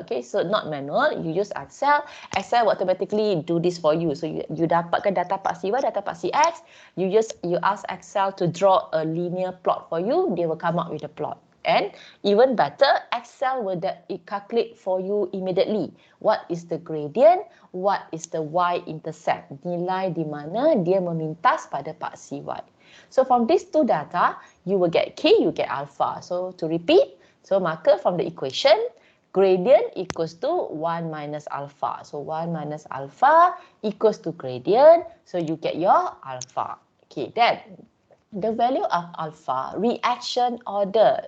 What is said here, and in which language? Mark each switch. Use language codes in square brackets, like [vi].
[en] Okay, so not manual, you use Excel. Excel will automatically do this for you. So you dapatkan data part CY, data part CX. You ask Excel to draw a linear plot for you. They will come up with a plot. And even better, Excel will calculate for you immediately. What is the gradient? What is the y-intercept? [ms] Nilai di mana dia memintas pada part CY. [en] So from these two data, you will get K, you get alpha. So to repeat, so maka from the equation, gradient equals to 1 minus alpha. So 1 minus alpha equals to gradient. So you get your alpha. Okay, then the value of alpha, reaction order.